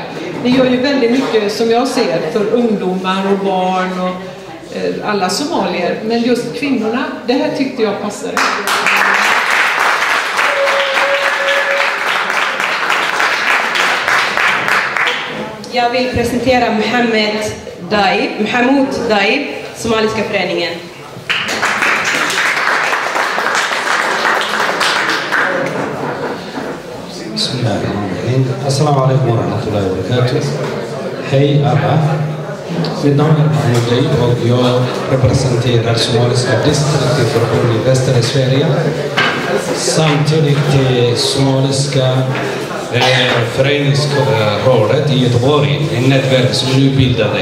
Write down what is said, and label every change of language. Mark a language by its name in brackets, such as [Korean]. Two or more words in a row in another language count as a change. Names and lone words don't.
[Swedish] Ni gör ju väldigt mycket som jag ser för ungdomar och barn och alla somalier, men just kvinnorna, det här tyckte jag passade. Jag vill presentera Mahmoud Daib, Somaliska föreningen. [Arabic] السلام عليكم ورحمة الله وبركاته. [Swedish] Hej alla. Mitt namn är Mahmoud Daib och jag representerar Somaliska distriktsförbundet i västra Sverige. Samtidigt Somaliska föreningsrådet i Göteborg, en nätverk som nu bildade.